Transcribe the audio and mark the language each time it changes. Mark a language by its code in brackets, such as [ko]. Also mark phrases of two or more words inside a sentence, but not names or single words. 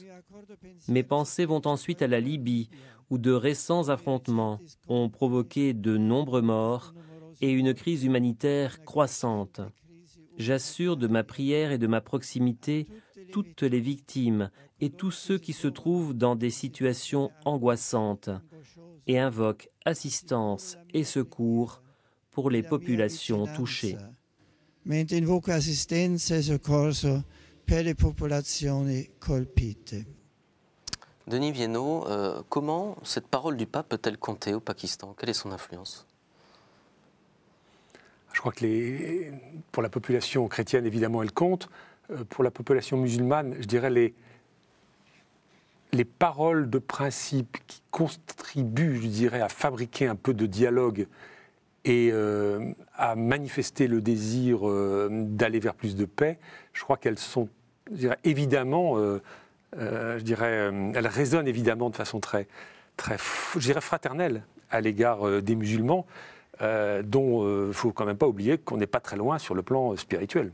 [fr] Mes pensées vont ensuite à la Libye, où de récents affrontements ont provoqué de nombreux morts et une crise humanitaire croissante. J'assure de ma prière et de ma proximité toutes les victimes et tous ceux qui se trouvent dans des situations angoissantes et invoque assistance et secours pour les populations touchées. [it] Invoco assistenza e soccorso per le popolazioni colpite. [fr] Denis Viennot, comment cette parole du pape peut-elle compter au Pakistan? Quelle est son influence? Je crois que pour la population chrétienne, évidemment, elle compte. Pour la population musulmane, je dirais les paroles de principe qui contribuent, je dirais, à fabriquer un peu de dialogue et à manifester le désir d'aller vers plus de paix, je crois qu'elles sont je dirais, évidemment, elle résonne évidemment de façon très, je dirais, fraternelle à l'égard des musulmans, dont il ne faut quand même pas oublier qu'on n'est pas très loin sur le plan spirituel.